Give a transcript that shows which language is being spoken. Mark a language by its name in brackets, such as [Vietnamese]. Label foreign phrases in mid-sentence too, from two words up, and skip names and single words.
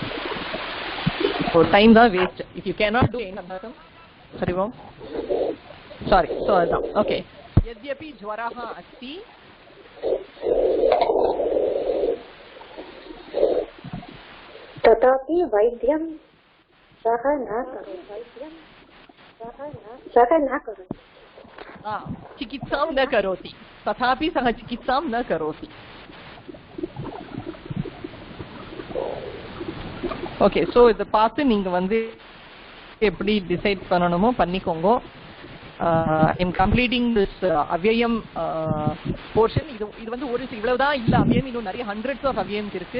[English] So time da waste. If you cannot do any abhyasam, [Sanskrit] हरि ॐ. [English] Sorry, so அதான். ஓகே, [Sanskrit] यद्यपि ज्वरः अस्ति तथापि वैद्यं सः न करोति। चिकित्सां न करोति, तथापि सः चिकित्सां न करोति. [English] Okay, so [Tamil] இதை பார்த்து நீங்க வந்து எப்படி டிசைட் பண்ணணுமோ பண்ணிக்கோங்க. [English] I'm completing this அவ்யயம் portion. [Tamil] இது வந்து ஒரு இவ்வளவுதான் இல்ல அவ்யயம், இன்னும் நிறைய [English] hundreds of avyayams [Tamil] இருக்கு.